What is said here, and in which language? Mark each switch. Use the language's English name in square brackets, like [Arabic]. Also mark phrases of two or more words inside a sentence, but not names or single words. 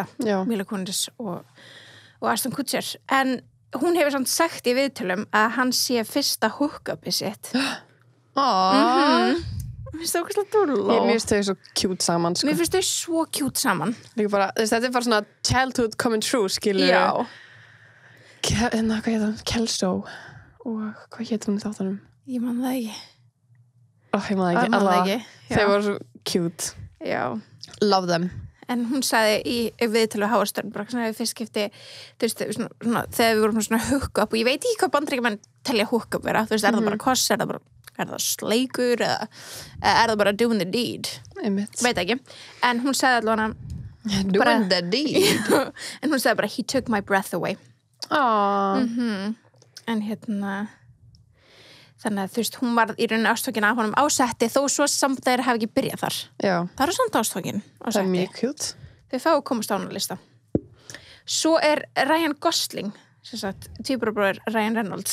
[Icelandic] Mila Kunis og Ashton Kutcher. En hún hefur samt sagt í viðtölum að hann sé fyrsta hook-upið sitt. Mér finnst það okkur slá dúlló. Mér finnst þau svo cute saman, sko. Mér finnst þau svo cute saman. Bara, þetta er bara svona [English] childhood coming true, [Icelandic] skilur. Já. Hvað heit hann? Kelso. Og hvað heit hún í þáttunum? Ég man það ekki. Ég man það ekki. Þau voru svo cute. Já. [English] Love them. [Icelandic] En hún sagði í viðtölu á Howard Stern bara svona fyrst skipti, þú veist, svona, þegar við vorum svona hook-up og ég veit ekki hvað Bandaríkjamenn telja hook-up vera, þú veist, er það bara koss, er það sleikur eða er það bara [English] doing the deed? [Icelandic] Einmitt. Veit ekki. En hún sagði allavega [English] doing the deed. [Icelandic] En hún sagði bara [English] he took my breath away. [Icelandic] En þannig að þú veist, hún var í rauninni ástfangin af honum á setti þó svo samt þeir hafi ekki byrjað þar. Já. Það eru samt ástfangin á setti. Það er mjög cute. Þau fá að komast á hana lista. Svo er Ryan Gosling, sem sagt, tvíburabróðir Ryan Reynolds.